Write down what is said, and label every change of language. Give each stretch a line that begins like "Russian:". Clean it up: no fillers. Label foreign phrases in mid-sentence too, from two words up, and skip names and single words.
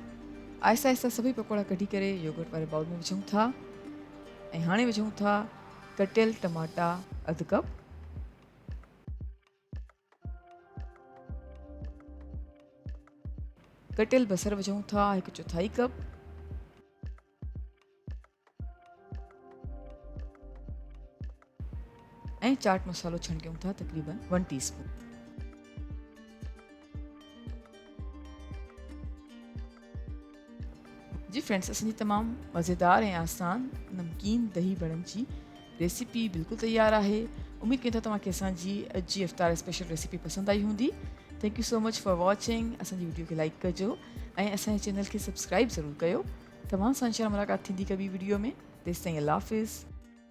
Sindhi: आहिस्ता आहिस्ता सभई पकोड़ा कढी करे योगर्ट वारे बाउल में विझूं था ऐं हाणे विझूं था कटियल टमाटा अधु कप, कटियल बसर विझूं था 1/4 कप, ऐं चाट मसालो छणकियूं था तक़रीबन 1 टीस्पून। जी फ्रेंड्स, असांजी तमामु मज़ेदार ऐं आसान नमकीन दही बड़नि जी रेसिपी बिल्कुलु तयारु आहे। उमेदु कयूं था तव्हांखे असांजी अॼु जी इफ्तार
English: special recipe
Sindhi: पसंदि आई हूंदी।
English: Thank you so much for watching.
Sindhi: असांजी वीडियो खे लाइक कजो ऐं असांजे चैनल खे सब्सक्राइब ज़रूरु कयो। तव्हां सां
Arabic: إن شاء الله
Sindhi: मुलाक़ात थींदी कॿी वीडियो में। तेसिताईं
Arabic: الله حافظ.